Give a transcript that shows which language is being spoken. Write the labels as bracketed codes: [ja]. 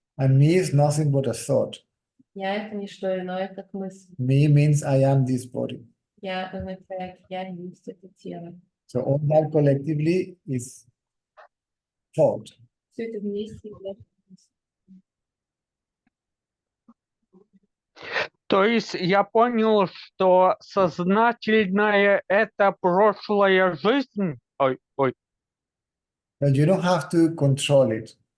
[en] And me is nothing but a thought. [ru] Я это не что иное, как мысль. [en] Me means I am this body. [ru] Я означает, я есть это тело. [en] So all that collectively is thought. [ru] Все это вместе является мыслью. То есть я понял, что сознательное — это прошлая жизнь. Ой. [en] But you don't have to control it